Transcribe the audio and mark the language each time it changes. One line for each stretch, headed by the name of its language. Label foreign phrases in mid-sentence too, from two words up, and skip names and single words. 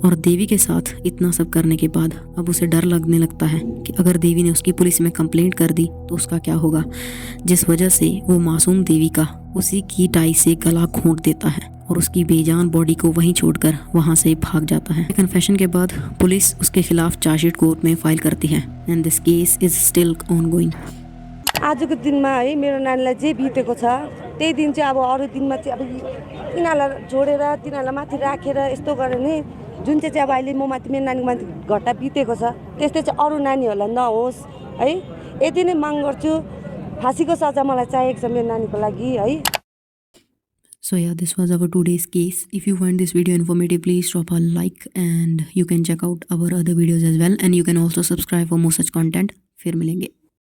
Hindi: और देवी के साथ इतना सब करने के बाद अब उसे डर लगने लगता है कि अगर देवी ने उसकी पुलिस में कंप्लेंट कर दी तो उसका क्या होगा, जिस वजह से वो मासूम देवी का उसी की टाई से गला घोंट देता है और उसकी बेजान बॉडी को वहीं छोड़कर वहां से भाग जाता है। कन्फेशन के बाद पुलिस उसके खिलाफ चार्जशीट कोर्ट में फाइल करती है
English: and this case is still ongoing.
Nepali: आजको दिनमा है मेरो नानीलाई जे बितेको छ त्यही दिन चाहिँ अब अरू दिनमा चाहिँ अब तिनीहरूलाई जोडेर तिनीहरूलाई माथि राखेर यस्तो गरेर नै जुन चाहिँ अब अहिले म माथि मेरो नानीको माथि घटना बितेको छ त्यस्तै चाहिँ अरू नानीहरूलाई नहोस् है, यति नै माग गर्छु। फाँसीको सजा मलाई चाहिएको छ मेरो नानीको लागि है।
English: So yeah, this was our today's case. If you find this video informative, please drop a like and you can check out our other videos as well, and you can also subscribe for more such content.
Hindi: फिर मिलेंगे।